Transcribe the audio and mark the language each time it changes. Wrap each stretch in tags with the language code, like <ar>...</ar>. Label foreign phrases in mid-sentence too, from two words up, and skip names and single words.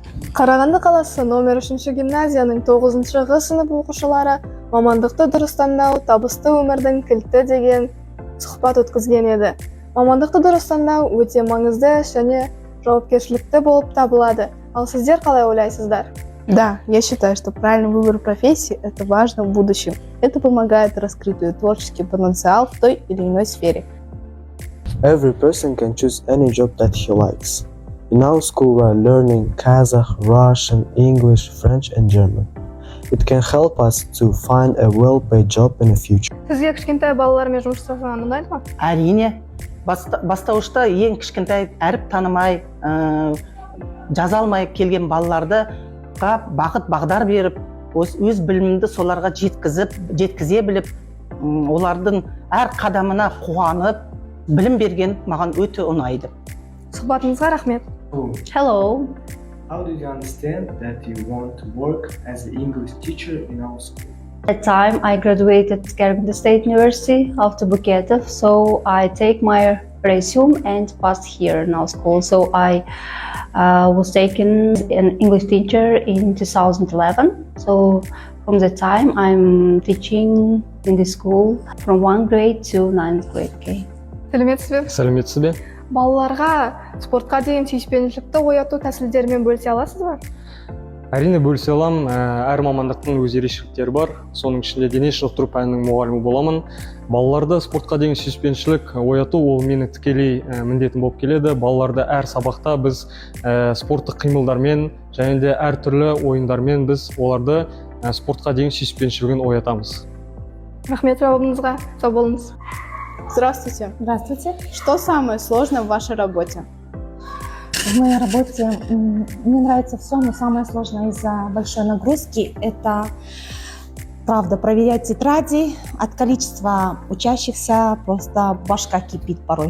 <kk>Қарағанды қаласы номер 3 гимназияның 9-ғы сынып оқушылары мамандықты дұрыс таңдау табысты өмірдің кілті деген сұхбат өткізген еді. Мамандықты дұрыс таңдау өте маңызды және жауапкершілікті болып табылады. Ал сіздер қалай ойлайсыздар?</kk> <ru>Да, я считаю, что правильный выбор профессии – это важно в будущем. Это помогает раскрыть твой творческий потенциал в той или иной сфере.</ru> <en>Every person can choose any job that he likes. In our school, we are learning Kazakh, Russian, English, French, and German. It can help us to find a well-paid job in the future.</en> <kk>Сізге кішкентай балалармен жұмыс жасаған ұнайды ма? Әрине, бастауышта ең кішкентай әріп танымай, жаза алмай келген балаларды бақыт бағдар беріп, өз білімімді соларға жеткізе біліп, олардың әр қадамына қуанып, білім берген маған өте ұнайды. Сұхбатыңызға рахмет.</kk> <en>Hello. How did you understand that you want to work as an English teacher in our school? At the time I graduated Karaganda State University after Buketov, so I take my resume and passed here in our school. So I was taken an English teacher in 2011. So from that time I'm teaching in the school from 1st grade to 9th grade.</en> <kk>Сәлеметсіз бе? Балаларға спортқа деген сүйіспеншілікті ояту тәсілдерімен бөлісе аласыз ба? Әрине бөлісе алам. Әр мамандықтың өз ерекшеліктері бар. Соның ішінде дене шынықтыру пәнінің мұғалімі боламын. Балаларды спортқа деген сүйіспеншілік ояту ол менің тікелей міндетім болып келеді. Балаларды әр сабақта біз спорттық қимылдармен және де әр түрлі ойындармен біз оларды спортқа деген сүйіспеншілігін оятамыз. Рахмет жауабыңызға. Сау болыңыз.</kk> <ru>Здравствуйте. Здравствуйте. Что самое сложное в вашей работе? В моей работе мне нравится все, но самое сложное из-за большой нагрузки – это, правда, проверять тетради. От количества учащихся просто башка кипит порой.</ru>